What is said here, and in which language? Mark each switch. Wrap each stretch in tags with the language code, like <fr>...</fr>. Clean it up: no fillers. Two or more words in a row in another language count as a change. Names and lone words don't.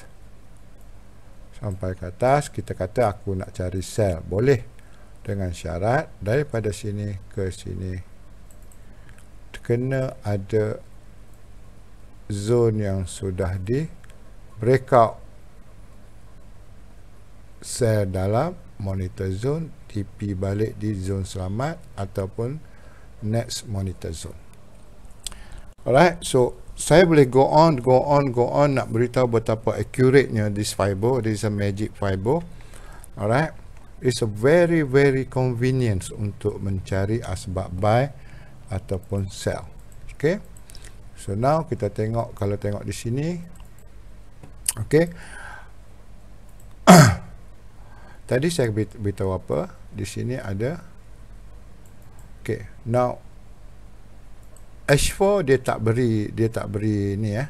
<ms>Sampai ke atas, kita kata aku nak cari sell, boleh, dengan syarat daripada sini ke sini kena ada zone yang sudah di breakout, sell dalam</ms> <en>monitor zone,</en> <ms>TP balik di zone selamat ataupun</ms> <en>next monitor zone. Alright, so</en> <ms>saya boleh</ms> <en>go on</en> <ms>nak beritahu betapa accurate-nya</ms> <en>this Fibo. This is a magic Fibo. Alright, it's a very convenient</en> <ms>untuk mencari asbab buy ataupun sell.</ms> <en>Okay, so now</en> <ms>kita tengok, kalau tengok di sini, okay. Tadi saya beritahu apa? Di sini ada.</ms> <en>Okay, now</en> <ms>H4 dia tak beri ni ya.</ms>